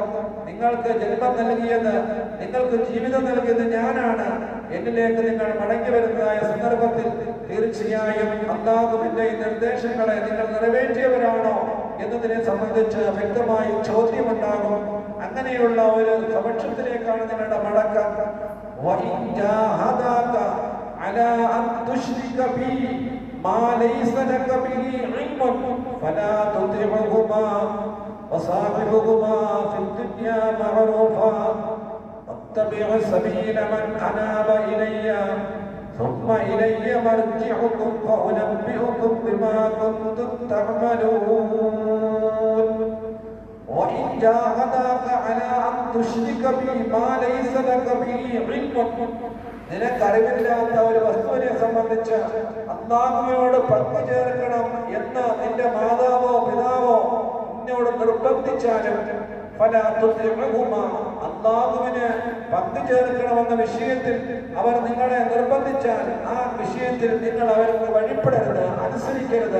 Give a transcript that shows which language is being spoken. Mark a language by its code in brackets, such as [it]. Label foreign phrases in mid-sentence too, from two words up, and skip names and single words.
[ml] നിങ്ങൾക്ക് ജന്മം നൽകിയത്, നിങ്ങൾക്ക് ജീവിതം നൽകിയത് ഞാനാണ്. എന്നിലേക്ക് നിങ്ങൾ മടങ്ങി വരുന്നതായ സന്ദർഭത്തിൽ തീർച്ചയായും അല്ലാഹുവിന്റെ ഈ നിർദ്ദേശങ്ങളെ നിങ്ങൾ നിറവേറ്റിയവരാണോ എന്നതിനെ സംബന്ധിച്ച് വ്യക്തമായി ചോദ്യമുണ്ടാകും. അങ്ങനെയുള്ള ഒരു സമക്ഷത്തിലേക്കാണ് നിങ്ങളുടെ മടക്കം. [ar] على أن تشرك بي ما ليس لك به علم فلا تطعهما وصاحبهما في الدنيا معروفا واتبع سبيل من أناب إلي ثم إلي مرجعكم فأنبئكم بما كنتم تعملون وإن جاهداك على أن تشرك بي ما ليس لك به [ml] علم നിനക്കറിവില്ലാത്ത ഒരു വസ്തുവിനെ സംബന്ധിച്ച് അല്ലാഹുവിനോട് പങ്കു ചേർക്കണം എന്ന് നിന്റെ മാതാവോ പിതാവോ നിന്നോട് നിർബന്ധിച്ചാലും അല്ലാഹുവിന് പങ്കു ചേർക്കണമെന്ന വിഷയത്തിൽ അവർ നിങ്ങളെ നിർബന്ധിച്ചാൽ ആ വിഷയത്തിൽ നിങ്ങൾ അവർക്ക് വഴിപ്പെടരുത്, അനുസരിക്കരുത്.